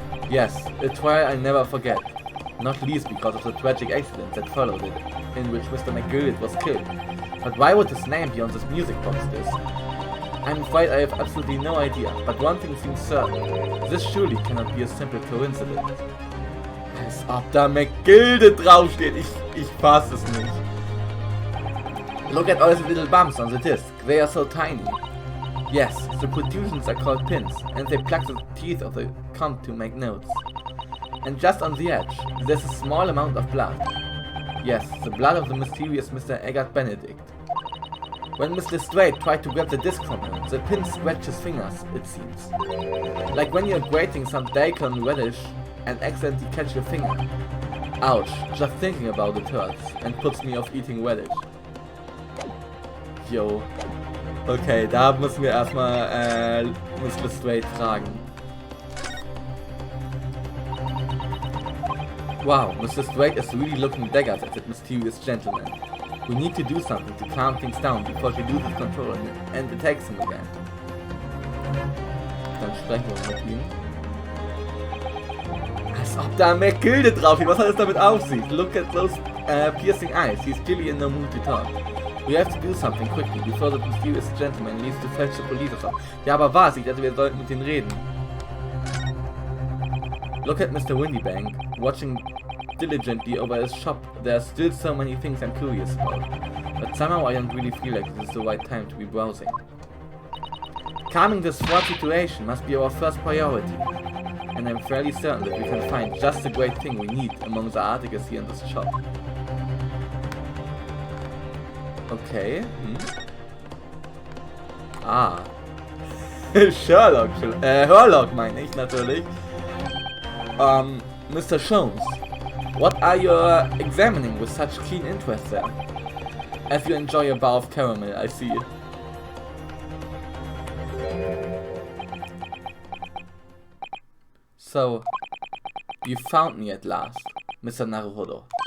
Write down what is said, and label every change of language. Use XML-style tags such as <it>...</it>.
<en>Yes, a trial I'll never forget. Not least because of the tragic accident that followed it, in which Mr. McGildet was killed. But why would his name be on this music box disc? I'm afraid I have absolutely no idea, but one thing seems certain. This surely cannot be a simple coincidence.</en> <de>Als ob da McGildet draufsteht, ich fass es nicht.</de> <en>Look at all the little bumps on the disc, they are so tiny. Yes, the protrusions are called pins, and they plug the teeth of the comb to make notes. And just on the edge, there's a small amount of blood. Yes, the blood of the mysterious Mr. Benedict. When Mr. Straight tried to grab the disc from him, the pin scratched his fingers, it seems. Like when you're grating some daikon radish and accidentally catch your finger. Ouch, just thinking about it hurts and puts me off eating radish. Yo.</en> <de>Okay, da müssen wir erstmal Mr. Straight fragen.</de> <en>Wow, Mr. Straight is really looking daggers at that mysterious gentleman. We need to do something to calm things down before she loses control and attacks him again.</en> <de>Dann sprechen wir mit ihm. Als ob da McGildet drauf ist, was hat es damit auf sich?</de> <en>Look at those piercing eyes, he's clearly in no mood to talk. We have to do something quickly before the mysterious gentleman needs to fetch the police or something.</en> <de>Ja, aber was? Ich dachte, wir sollten mit denen reden.</de> <en>Look at Mr. Windybank, watching diligently over his shop. There are still so many things I'm curious about, but somehow I don't really feel like this is the right time to be browsing. Calming this fraught situation must be our first priority, and I'm fairly certain that we can find just the great thing we need among the articles here in this shop. Okay. Ah. Sherlock.</en> <de>Herlock meine ich natürlich.</de> <en>Mr. Sholmes, what are you examining with such keen interest there? As you enjoy a bar of caramel, I see. So, you found me at last, Mr. Naruhodo.</en>